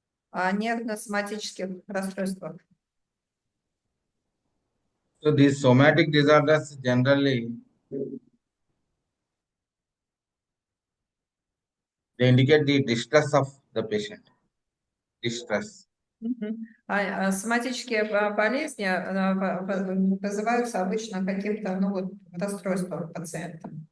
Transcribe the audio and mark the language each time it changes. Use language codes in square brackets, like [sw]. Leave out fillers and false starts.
[ru] о нервно-соматических расстройствах. [en] So these somatic disorders generally they indicate the distress of the patient. Distress. [ru] Соматические болезни вызываются обычно каким-то расстройством пациента.